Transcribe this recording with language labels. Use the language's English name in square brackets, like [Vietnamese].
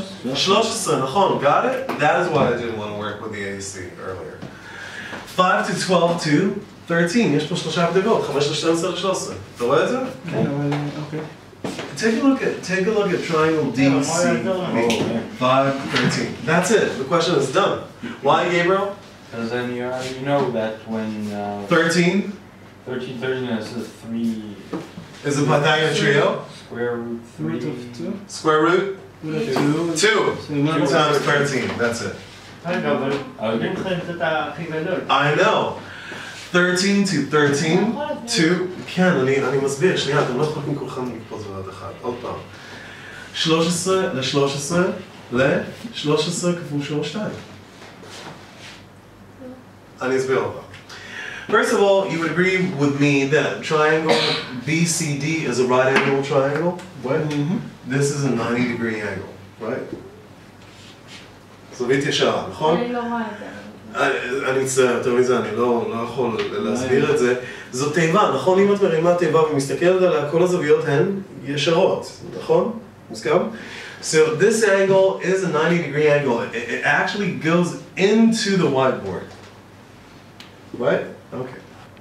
[Hebrew] 5 ל-12 13, נכון, [English] got it? That is why I didn't want to work with the AC earlier. 5 to 12 to 13, [Hebrew] יש פה שלושה הבדלות, 5 ל-12 ל-13. אתה רואה את זה? כן, אבל אוקיי. [English] Take a look at triangle DC. 5, 13. That's it. The question is done. Why, Gabriel? Because then you already know that when 13 13 is a 3 is a Pythagorean trio. square root 3. Root of 2. Square root 2. 2 2 times 13. That's it. [Hebrew] רגע, אבל אומרים לך את זה הכי גדול. [English] I know. 13 to 13 to... [Hebrew] כן, אני מסביר, שנייה, אתם לא יכולים כולכם לקפוץ בבת אחת. עוד פעם. 13 ל-13 ל-13 כפול 2. אני אסביר אותה. [English] First of all, you would agree with me that triangle BCD is a right angle triangle? What? This is a 90-degree angle, right? [Hebrew] זווית ישרה, נכון? אני לא רואה את זה. אני מצטער, יותר מזה, אני לא יכול להסביר את זה. זו תיבה, נכון? אם את מרימה תיבה ומסתכלת עליה, כל הזוויות הן ישרות, נכון? מוסכם? [English] So this angle is a 90-degree angle. It actually goes into the whiteboard. Right? Okay.